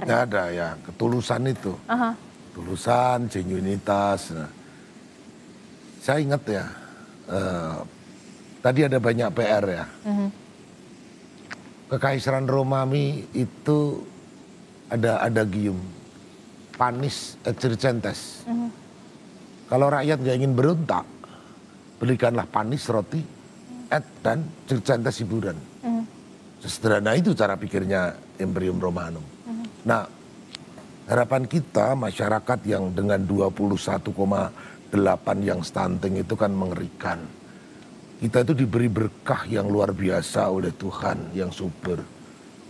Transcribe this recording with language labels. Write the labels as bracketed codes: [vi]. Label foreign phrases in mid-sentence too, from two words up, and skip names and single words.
[id] Tidak ada ya, ketulusan itu. Ketulusan, genuinitas. Nah, saya ingat ya, tadi ada banyak PR ya. Kekaisaran Romawi itu ada adagium, [la] panis et circenses. [id] Kalau rakyat gak ingin berontak, belikanlah panis roti, et dan circenses hiburan. Sesederhana itu cara pikirnya [la] Imperium Romanum. [id] Nah, harapan kita masyarakat yang dengan 21,8 yang stunting itu kan mengerikan. Kita itu diberi berkah yang luar biasa oleh Tuhan yang subur.